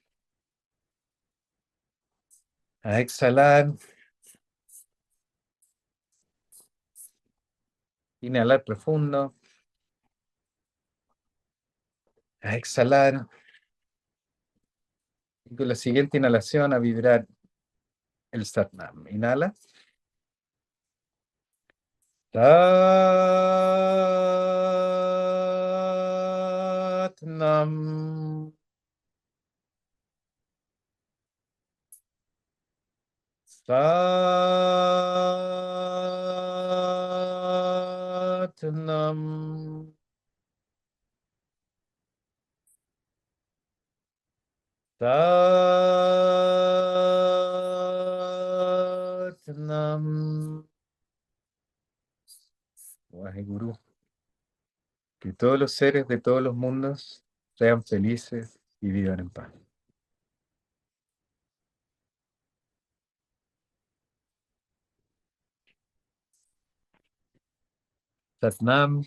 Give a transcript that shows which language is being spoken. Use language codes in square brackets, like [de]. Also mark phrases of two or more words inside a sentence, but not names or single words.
[es] A exhalar, inhalar profundo. A exhalar. Y con la siguiente inhalación a vibrar el Satnam. Inhala. Satnam. Satnam. Satnam. Waheguru. Que todos los seres de todos los mundos sean felices y vivan en paz. Satnam.